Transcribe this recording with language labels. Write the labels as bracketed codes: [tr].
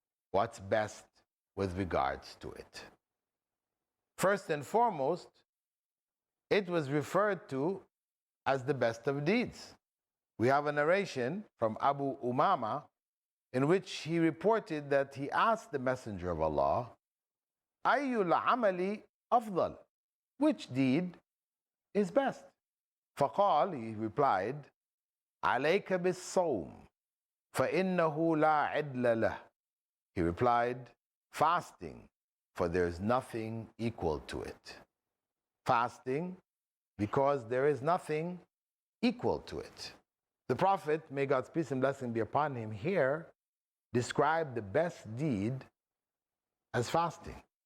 [en] What's best with regards to it? First and foremost, it was referred to as the best of deeds. We have a narration from Abu Umama in which he reported that he asked the Messenger of Allah, [ar] Ayyul amali afdal? [en] Which deed is best? [ar] فقال, [en] he replied, [ar] عليك بالصوم فإنه لا عدل له. [en] He replied, fasting, for there is nothing equal to it. Fasting, because there is nothing equal to it. The Prophet, may God's peace and blessing be upon him, here described the best deed as fasting.